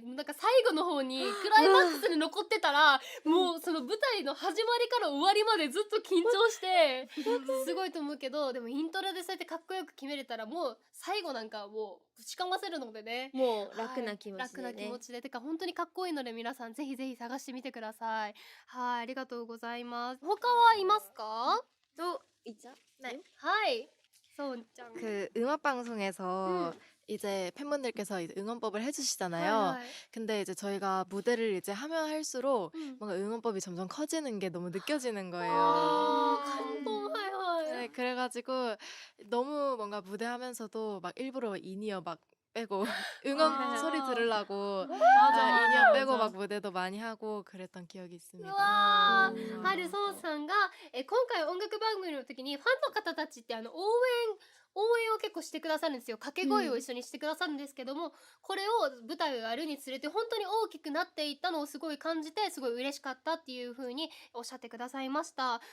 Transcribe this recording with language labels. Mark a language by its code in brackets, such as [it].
[ja] なんか最後の方にクライマックスで残ってたら、もうその舞台の始まりから終わりまでずっと緊張してすごいと思うけど、でもイントロでそうやってかっこよく決めれたらもう最後なんかもうぶちかませるのでね、もう楽な気持ちでね。楽な気持ちで、てか本当にかっこいいので皆さんぜひぜひ探してみてください。はい、ありがとうございます。他はいますか？といちゃ [ko] 네 [ja] はい、そうちゃん。 [ko] 그 음악 방송에서 이제 팬분들께서 이제 응원법을 해주시잖아요. [ja] はいはい [ko] 근데 이제 저희가 무대를 이제 하면 할수록 うん 뭔가 응원법이 점점 커지는 게 너무 느껴지는 거예요. [ja] 感動。はいはい。 [ko] 네, 그래가지고 너무 뭔가 무대하면서도 막 일부러 인이어 막 빼고 응원 아. 소리 들으려고 맞아. 인이어 빼고 막 무대도 많이 하고 그랬던 기억이 う 있습니다. [ja] わー、ハルソンさんが、今回音楽番組の時にファンの方たちって応援を結構してくださるんですよ。掛け声を一緒にしてくださるんですけども、これを舞台をやるにつれて本当に大きくなっていったのをすごい感じて、すごい嬉しかったっていう風におっしゃってくださいました。